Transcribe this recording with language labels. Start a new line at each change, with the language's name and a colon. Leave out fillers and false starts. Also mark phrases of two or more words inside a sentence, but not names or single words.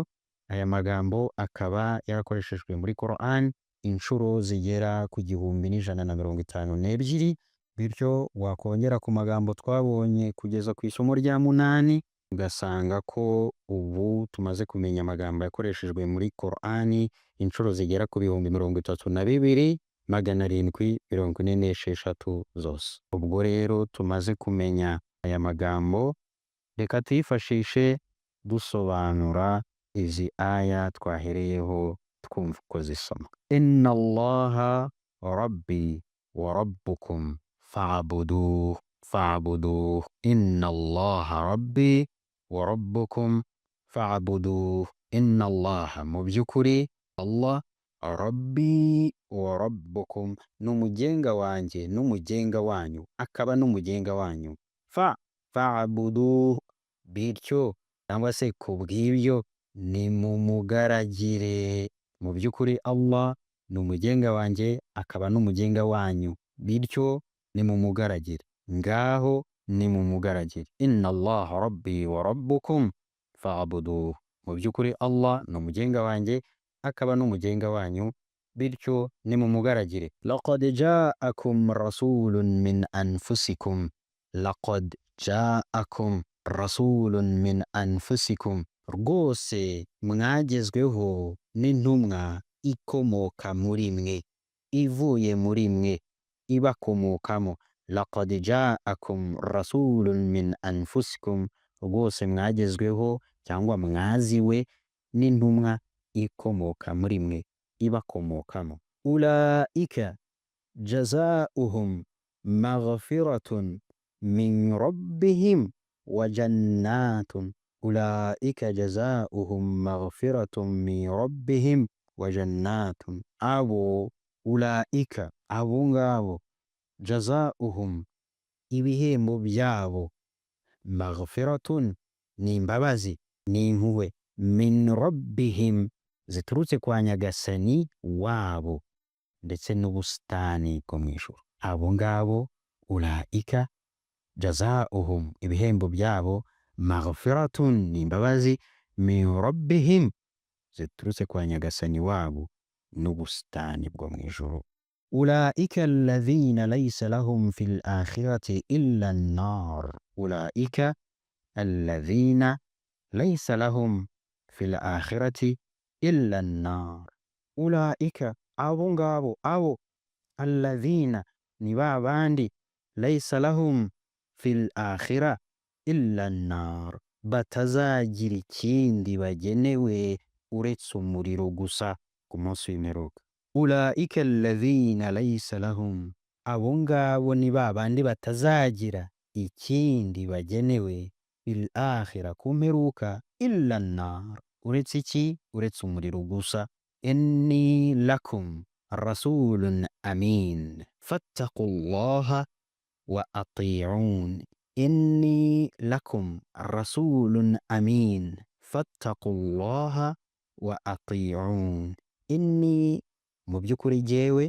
Kinyarwanda: Aya magambo akaba yarakoreshejwe muri Quran inshuro zigera ku 1152, bityo wakongera ku magambo twabonye kugeza ku isomo rya 8 ugasanga ko ubu tumaze kumenya amagambo yakoreshejwe muri Quran inshuro zigera ku 32,746 zose. Ubwo rero tumaze kumenya aya magambo, reka tuyifashishe dusobanura izi aya twahereyeho twumva uko zisoma.
Arabic: إن الله ربي وربكم فاعبدوه، فاعبدوه. إن الله ربي وربكم فاعبدوه. إن الله,
Kinyarwanda: mu by'ukuri Allah,
Arabic: ربي وربكم,
Kinyarwanda: n'umugenga wanjye n'umugenga wanyu, akaba n'umugenga wanyu. Fa'buduhu, bityo cyangwa se kubw'ibyo nimumugaragire. Mu by'ukuri Allah ni umugenga wanjye akaba n'umugenga wanyu, bityo nimumugaragire. Ngaho nimumugaragire.
Arabic: إن الله ربي وربكم فاعبدوه.
Kinyarwanda: Mu by'ukuri Allah ni umugenga wanjye akaba n'umugenga wanyu, bityo nimumugaragire.
Arabic: لقد جاءكم رسول من أنفسكم، لقد جاءكم رسول من أنفسكم,
Kinyarwanda: rwose mwagezweho n'intumwa ikomoka muri mwe, ivuye muri mwe, ibakomokamo.
Arabic: لقد جاءكم رسول من أنفسكم,
Kinyarwanda: rwose mwagezweho cyangwa mwaziwe n'intumwa ikomoka muri mwe, ibakomokamo.
Arabic: أولئك جزاؤهم مغفرة من ربهم وجنات. أولئك جزاؤهم مغفرة من ربهم وجنات.
Kinyarwanda: Abo, ulaika, abo ngabo, jazauhum, ibihembo byabo, maghfiratun, ni imbabazi, ni impuhwe,
Arabic: من ربهم,
Kinyarwanda: ziturutse kwa nyagasani wabo, ndetse n'ubusitani bwo mu ijuru. Abo ngabo,
Arabic: أولئك جزاؤهم,
Kinyarwanda: ibihembo byabo, maghfiratun, ni imbabazi,
Arabic: من ربهم,
Kinyarwanda: ziturutse kwa nyagasani wabo n'ubusitani bwo mu ijuru.
Arabic: أولئك الذين ليس لهم في الآخرة إلا النار. أولئك الذين ليس لهم في الآخرة إلا النار. Ulaika,
Kinyarwanda: abo ngabo, abo,
Arabic: alladhina,
Kinyarwanda: ni ba bandi,
Arabic: ليس لهم في الآخرة إلا النار,
Kinyarwanda: batazagira ikindi bagenewe uretse umuriro gusa ku munsi w'imperuka.
Arabic: أولئك الذين ليس لهم,
Kinyarwanda: abo ngabo ni ba bandi batazagira ikindi bagenewe
Arabic: في الآخرة,
Kinyarwanda: ku mperuka,
Arabic: إلا النار,
Kinyarwanda: uretse iki? Uretse umuriro gusa.
Arabic: إني لكم رسول أمين فاتقوا الله وأطيعون إني لكم رسول أمين فاتقوا الله وأطيعون إني
Kinyarwanda: mubyukuri jewe